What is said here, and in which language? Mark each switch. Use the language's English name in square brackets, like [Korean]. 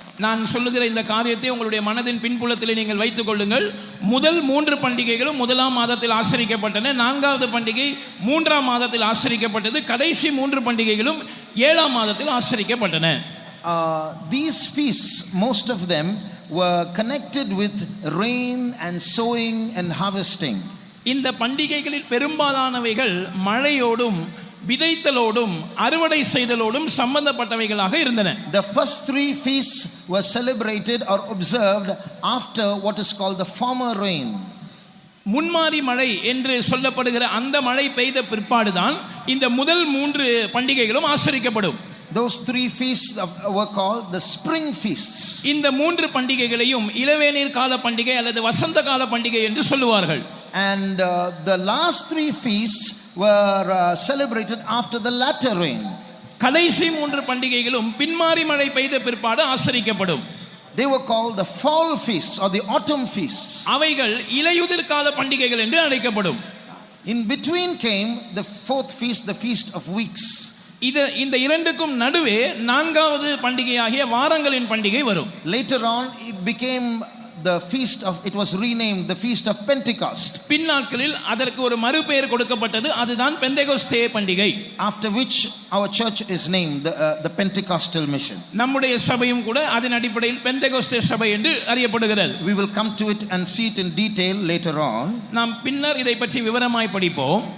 [Tamil] நான் சொல்லுகிற இந்த காரியத்தை உங்களுடைய மனதின் பின்புலத்தில் நீங்கள் வைத்துக் கொள்ளுங்கள். முதல் 3 பண்டிகைகளும் முதலாம் மாதத்தில் ஆசரிக்கப்பட்டன. 4வது பண்டிகை 3ஆம் மாதத்தில் ஆசரிக்கப்பட்டது. கடைசி 3 பண்டிகைகளும் 7ஆம் மாதத்தில் ஆசரிக்கப்பட்டன. [English] These feasts, most of them were connected with rain and sowing and harvesting. [Tamil] இந்த பண்டிகைகளில் பெரும்பாலானவைகள் மழையோடும் விதைத்தலோடும் அறுவடை செய்தலோடும் சம்பந்தப்பட்டவைகளாக இருந்தன. [English] The first 3 feasts were celebrated or observed after what is called the former rain. [Tamil] முன்மாரி மழை என்று சொல்லப்படுகிற அந்த மழை பெய்த பிற்பாடுதான் இந்த முதல் 3 பண்டிகைகளும் ஆசரிக்கப்படும். [English] Those 3 feasts were called the spring feasts. [Tamil] இந்த 3 பண்டிகைகளையும் இளவேநீர் கால பண்டிகை அல்லது வசந்த கால பண்டிகை என்று சொல்லுவார்கள். [English] And the last 3 feasts were celebrated after the latter rain. [Tamil] கடைசி 3 பண்டிகைகளும் பின்மாரி மழை பெய்த பிற்பாடு ஆசரிக்கப்படும். [English] They were called the fall feasts or the autumn feasts. [Tamil] அவைகள் இலையுதிர் கால பண்டிகைகள் என்று அழைக்கப்படும். [English] In between came the 4th feast, the feast of weeks. [Tamil] இந்த இரண்டுக்கும் நடுவே 4வது பண்டிகையாகிய வாரங்களின் பண்டிகை வரும். [English] Later on it became the feast of, it was renamed the feast of Pentecost. [Tamil] பின்னாட்களில் அதற்கு ஒரு மறுபெயர் கொடுக்கப்பட்டது, அதுதான் பெந்தெகோஸ்தே பண்டிகை. [English] After which our church is named the Pentecostal mission. [Tamil] நம்முடைய சபையும் கூட அதன் அடிப்படையில் பெந்தெகோஸ்தே சபை என்று அறியப்படுகிறது. [English] We will come to it and see it in detail later on. [Tamil] நாம் பின்னர் இதை பற்றி விவரமாய் படிப்போம்.